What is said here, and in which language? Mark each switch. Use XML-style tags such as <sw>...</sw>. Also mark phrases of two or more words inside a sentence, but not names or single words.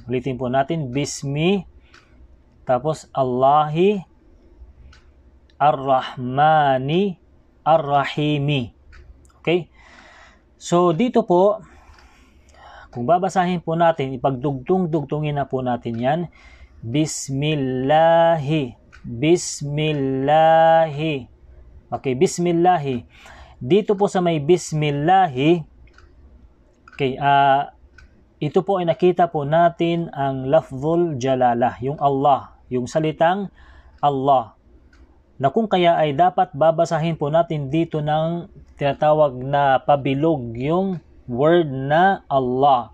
<tl>Ulitin po natin, Bismi, tapos</tl> <ar>الله الرحمن الرحيم.</ar> <tl>Okay? So dito po, kung babasahin po natin, ipagdugtungin na po natin yan. Bismillahi. Okay, Bismillahi. Dito po sa may Bismillahi, okay, ito po ay nakita po natin ang</tl> <ar>لفظ الجلالة,</ar> <tl>yung Allah, yung salitang Allah, na kung kaya ay dapat babasahin po natin dito ng tinatawag na pabilog yung word na Allah.</tl>